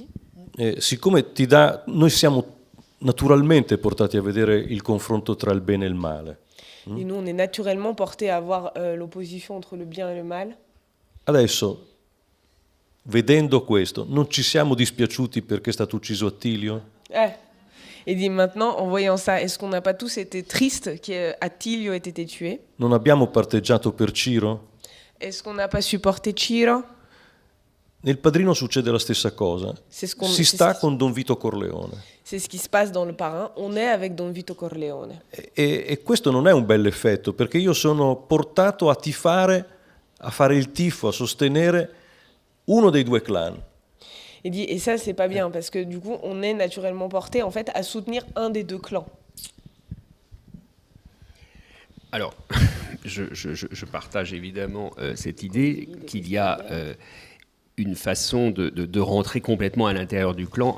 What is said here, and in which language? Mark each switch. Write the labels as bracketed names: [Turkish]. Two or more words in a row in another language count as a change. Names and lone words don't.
[Italian] Siccome noi siamo naturalmente portati a vedere il confronto tra il bene e il male. [French] Et nous, on est naturellement porté à voir l'opposition entre le bien et le mal. [Italian] Adesso, vedendo questo, non ci siamo dispiaciuti perché è stato ucciso Attilio? [French] Et dit maintenant, en voyant ça, est-ce qu'on n'a pas tous été tristes qu'Attilio ait été tué? [Italian] Non abbiamo parteggiato per Ciro? [French] Est-ce qu'on n'a pas supporté Ciro? [Italian] Nel Padrino succede la stessa cosa. Si sta con Don Vito Corleone. [French] C'est ce qui se passe dans Le Parrain. On est avec Don Vito Corleone. [Italian] E questo non è un bel effetto, perché io sono portato a tifare, a fare il tifo, a sostenere uno dei due clan. [French] Il dit, et ça, c'est pas bien, parce que du coup, on est naturellement porté en fait à soutenir un des deux clans. Alors, je partage évidemment cette idée qu'il y a une façon de rentrer complètement à l'intérieur du clan.